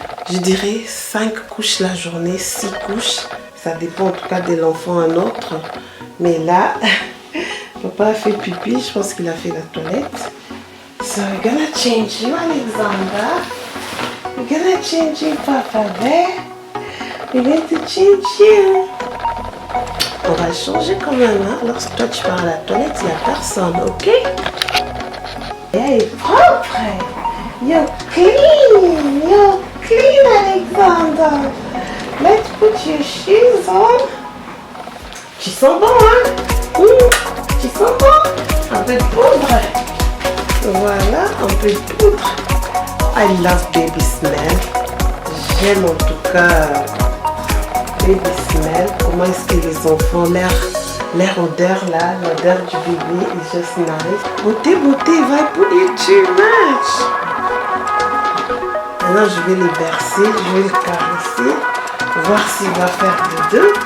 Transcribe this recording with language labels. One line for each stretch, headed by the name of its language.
French: Je dirais 5 couches la journée, 6 couches. Ça dépend en tout cas de l'enfant à un autre. Mais là, papa a fait pipi, je pense qu'il a fait la toilette.
English: So we're gonna change you, Alexandra. We're gonna change you, Papa Bear. We're going to change you.
French: On va changer quand même, hein. Lorsque toi tu vas à la toilette, il n'y a personne, ok? Elle est propre.
English: You're clean, Alexander. Let's put your shoes on.
French: Tu sens bon, hein? Tu sens bon? Un peu de poudre. Voilà, un peu de poudre.
English: I love baby smell.
French: J'aime en tout cas
English: baby smell.
French: Comment est-ce que les enfants, leur odeur là, l'odeur du bébé
English: is just nice.
French: Beauté, va
English: put you too much.
French: Maintenant je vais les bercer, je vais les caresser, voir s'il va faire dodo.